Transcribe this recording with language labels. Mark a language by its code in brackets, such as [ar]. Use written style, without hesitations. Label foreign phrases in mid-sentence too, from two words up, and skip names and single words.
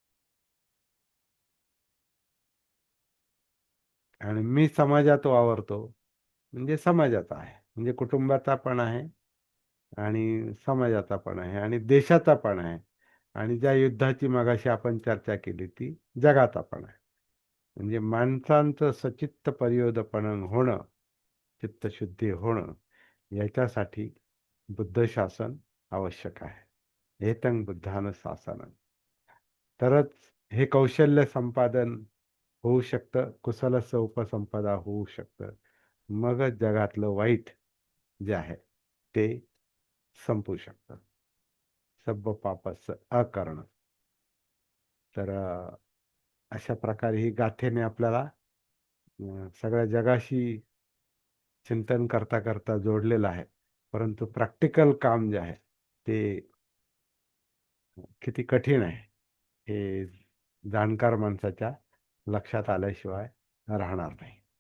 [mr] आणि मी समाजात वावरतो म्हणजे समाजाचा आहे, म्हणजे कुटुंबाचा पण आहे आणि समाजाचा पण आहे आणि देशाचा पण आहे. आणि ज्या युद्धाची मगाशी आपण चर्चा केली ती जगाचा पण आहे. म्हणजे माणसांचं [pi] सचित्त परियोदपन [mr] होणं, चित्तशुद्धी होणं, याच्यासाठी बुद्ध शासन आवश्यक आहे. [pi] एतं बुद्धानं शासनं. [mr] तरच हे कौशल्य संपादन होऊ शकतं, [pi] कुशलस्य उपसंपदा [mr] होऊ शकतं. मगच जगातलं वाईट जे आहे ते संपू शकतं. [pi] सब्ब पापस्य अकरणं. [mr] तर अशा प्रकारे ही गाथेने आपल्याला सगळ्या जगाशी चिंतन करता करता जोडलेलं आहे. परंतु प्रॅक्टिकल काम जे आहे ते किती कठीण आहे हे जाणकार माणसाच्या लक्षात आल्याशिवाय राहणार नाही.